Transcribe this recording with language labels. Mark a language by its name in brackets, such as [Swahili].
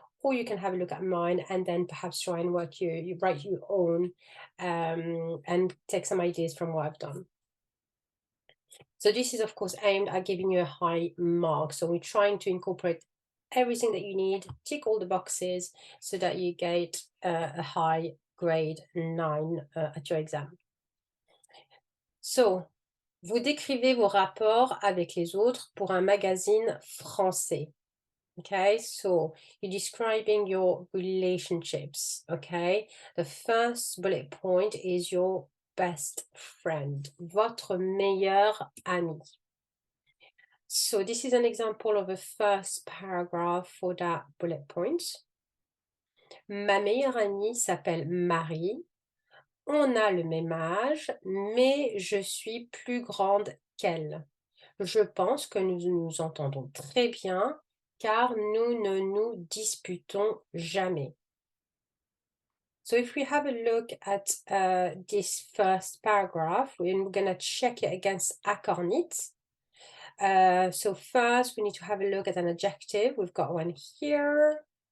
[English] Or you can have a look at mine and then perhaps try and you write your own and take some ideas from what I've done. So this is, of course, aimed at giving you a high mark. So we're trying to incorporate everything that you need, tick all the boxes so that you get a high grade 9 at your exam. [French] So, vous décrivez vos rapports avec les autres pour un magazine français. [English] Okay, so you're describing your relationships. Okay, the first bullet point is your best friend, [French] votre meilleur ami. [English] So this is an example of a first paragraph for that bullet point. [French] Ma meilleure amie s'appelle Marie. On a le même âge, mais je suis plus grande qu'elle. Je pense que nous nous entendons très bien car nous ne nous disputons jamais. [English] So if we have a look at this first paragraph, we're going to check it against Akornit. So first we need to have a look at an adjective. We've got one here.